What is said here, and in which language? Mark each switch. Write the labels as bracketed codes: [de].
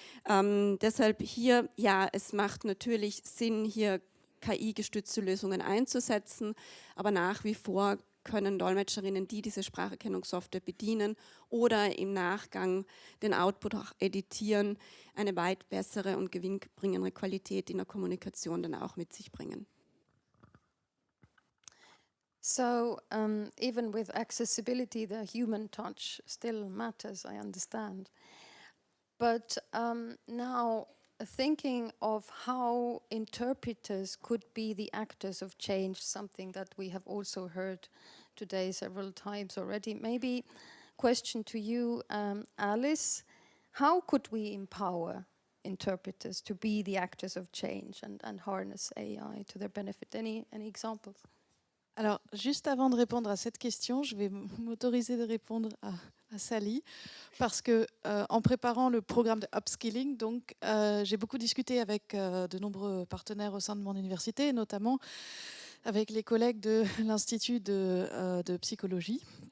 [de] Deshalb hier, ja, es macht natürlich Sinn, hier KI-gestützte Lösungen einzusetzen, aber nach wie vor können Dolmetscherinnen, die diese Spracherkennungssoftware bedienen oder im Nachgang den Output auch editieren, eine weit bessere und gewinnbringendere Qualität in der Kommunikation dann auch mit sich bringen. [en] So even with accessibility, the human touch still matters, I understand. But now thinking of how interpreters could be the actors of change, something that we have also heard today several times already. Maybe question to you, Alice, how could we empower interpreters to be the actors of change and harness AI to their benefit? Any examples? [fr] Alors, juste avant de répondre à cette question, je vais m'autoriser de répondre à Sally, parce que en préparant le programme de upskilling, donc j'ai beaucoup discuté avec de nombreux partenaires au sein de mon université, notamment avec les collègues de l'Institut de psychologie,